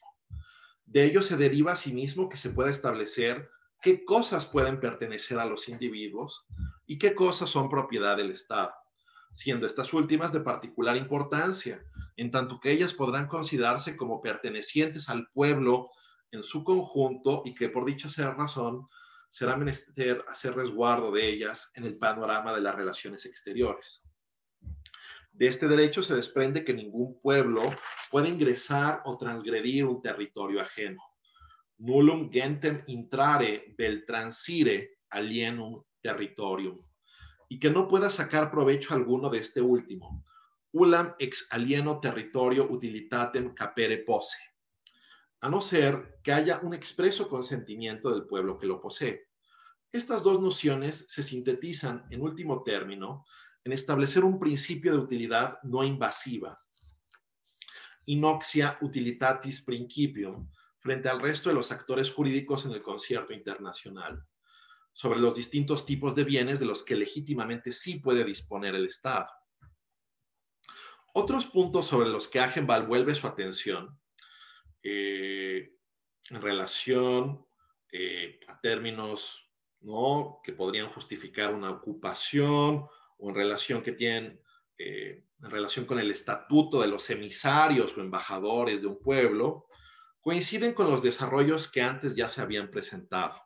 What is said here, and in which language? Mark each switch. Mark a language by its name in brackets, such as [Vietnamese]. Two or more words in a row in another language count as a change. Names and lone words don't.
[Spanish] De ello se deriva asimismo que se puede establecer qué cosas pueden pertenecer a los individuos y qué cosas son propiedad del Estado, siendo estas últimas de particular importancia, en tanto que ellas podrán considerarse como pertenecientes al pueblo en su conjunto y que por dicha razón será menester hacer resguardo de ellas en el panorama de las relaciones exteriores. De este derecho se desprende que ningún pueblo puede ingresar o transgredir un territorio ajeno. [Latin] Nullum gentem intrare vel transire alienum territorium. [Spanish] Y que no pueda sacar provecho alguno de este último. [Latin] Ullam ex alieno territorio utilitatem capere posse. [Spanish] A no ser que haya un expreso consentimiento del pueblo que lo posee. Estas dos nociones se sintetizan, en último término, en establecer un principio de utilidad no invasiva, [Latin] inoxia utilitatis principium, [Spanish] frente al resto de los actores jurídicos en el concierto internacional, sobre los distintos tipos de bienes de los que legítimamente sí puede disponer el Estado. Otros puntos sobre los que Agenbald vuelve su atención en relación a términos, ¿no?, que podrían justificar una ocupación o en relación que tienen en relación con el estatuto de los emisarios o embajadores de un pueblo, coinciden con los desarrollos que antes ya se habían presentado.